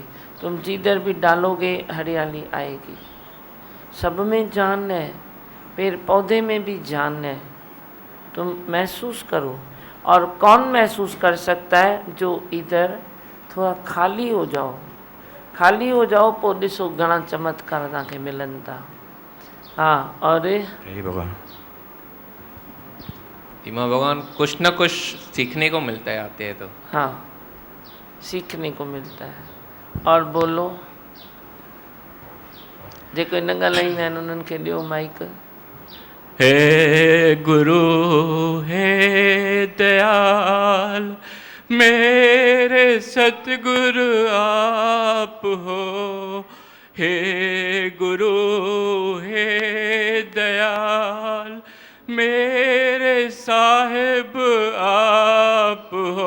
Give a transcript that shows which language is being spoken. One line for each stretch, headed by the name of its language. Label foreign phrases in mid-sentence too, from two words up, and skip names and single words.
Hindi: तुम जिधर भी डालोगे हरियाली आएगी। सब में जान है, पेड़ पौधे में भी जान है। तुम महसूस करो। और कौन महसूस कर सकता है? जो इधर थोड़ा खाली हो जाओ, खाली हो जाओ
Sindhi: पोइ ॾिसो घणा चमत्कार तव्हांखे मिलनि था।
Hindi: हाँ, और भगवान धीमा भगवान कुछ न कुछ सीखने को मिलता है आते हैं तो। हाँ, सीखने को मिलता है। और बोलो,
Sindhi: जेको न ॻाल्हाईंदा आहिनि उन्हनि खे ॾियो माइक।
Hindi: हे गुरु हे दयाल, मेरे सतगुरु आप हो। हे गुरु हे दयाल, मेरे साहिब आप हो।